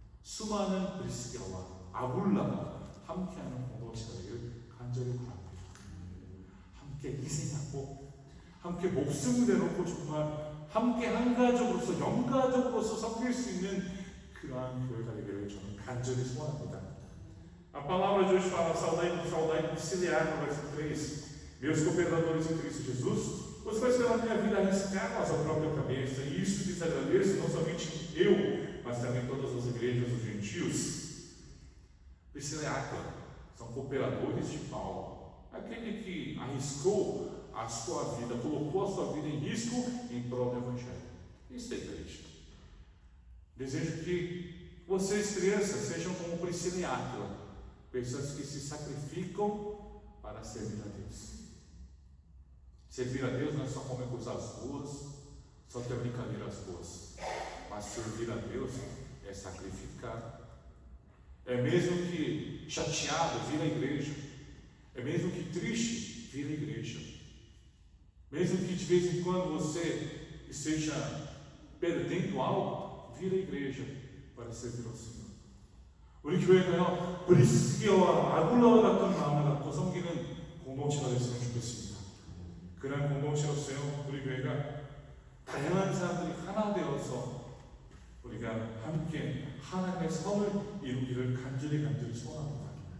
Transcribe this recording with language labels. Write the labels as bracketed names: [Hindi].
[Korean] 수많은 브리스게와 아굴라가 함께하는 공동체가 되기를 간절히 바랍니다. 함께 희생하고 함께 목숨을 내놓고 정말 함께 한 가족으로서 영가족으로서 섬길 수 있는 그러한 교회가 되기를 저는 간절히 소원합니다. [Portuguese] A palavra de hoje fala: saudai conciliar, no versículo 3. Meus cooperadores em Cristo Jesus, os quais pela minha vida arriscaram a sua própria cabeça, e isso lhes agradeço, não somente eu, mas também todas as igrejas dos gentios. Priscila e Áquila são cooperadores de Paulo, aquele que arriscou a sua vida, colocou a sua vida em risco em prol do Evangelho. Isso é igreja. Desejo que vocês, crianças, sejam como Priscila e Áquila, pessoas que se sacrificam para servir a Deus. Servir a Deus não é só comer coisas boas, só ter brincadeiras boas, mas servir a Deus é sacrificar. É mesmo que chateado, vir à igreja. É mesmo que triste, vir à igreja. Mesmo que de vez em quando você esteja perdendo algo, vir à igreja para servir ao Senhor. [Korean] 우리 교회가요, 브리스게와 아굴라와 같은 마음을 갖고 섬기는 공동체가 됐으면 좋겠습니다. 그런 공동체로서요, 우리 교회가 다양한 사람들이 하나 되어서 우리가 함께 하나님의 선을 이루기를 간절히 소원합니다.